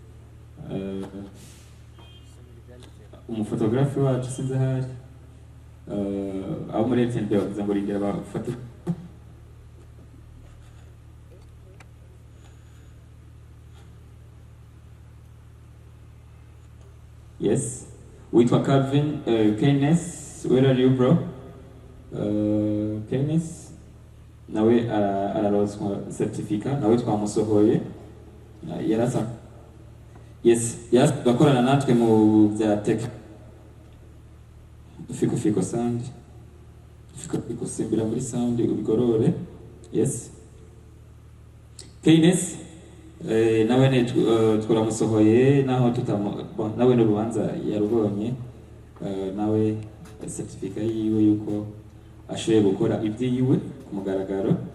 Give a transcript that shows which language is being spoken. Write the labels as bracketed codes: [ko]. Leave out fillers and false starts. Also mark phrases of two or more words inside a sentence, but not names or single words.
[rn] Umufotografi wacu sinzi hari abo muri RTNB bavuze ngo rindira bafate. Yes. Witwa Calvin Keynes, [en] where are you bro? [rn] Keynes nawe ararozwa certificate nawe twamusohoye yarasa. Yes, bakorana natwe mu bya tech. Fiko sound. Fiko simbira muri sound ubigorore. Yes. Keynes nawe ne twaramusohoye naho nawe n'urubanza yarubonye nawe certificate yiwe yuko ashoboye gukora ibyiwe ku mugaragaro.